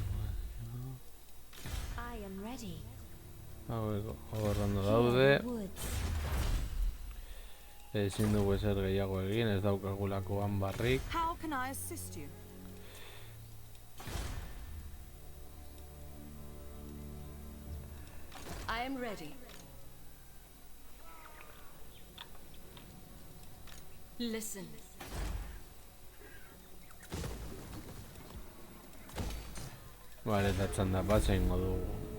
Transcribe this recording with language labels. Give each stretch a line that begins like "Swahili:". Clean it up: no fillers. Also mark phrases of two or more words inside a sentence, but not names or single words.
English: I am ready.
Basque: Hauek horrando daude.
English: Woods.
Basque: Ezin dugu ezer gehiago egin, ez daukagulakoan barrik.
English: How can I assist you? I am ready. Listen.
Basque: Vale, eta txanda pasa ingo dugu.